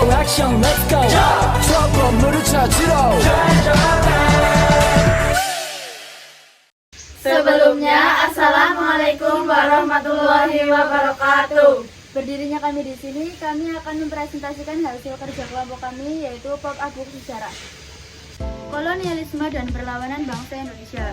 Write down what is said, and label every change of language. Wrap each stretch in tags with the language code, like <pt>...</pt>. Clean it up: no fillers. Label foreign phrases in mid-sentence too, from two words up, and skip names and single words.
<en>action let's go</en> <ko>저 건물을 찾으러</ko> <id>Sebelumnya,</id> <ar>السلام عليكم ورحمة الله وبركاته.</ar> <id>Berdirinya kami di sini, kami akan mempresentasikan hasil kerja kelompok kami, yaitu Pop-up-book Sejarah Kolonialisme dan Perlawanan Bangsa Indonesia.</id>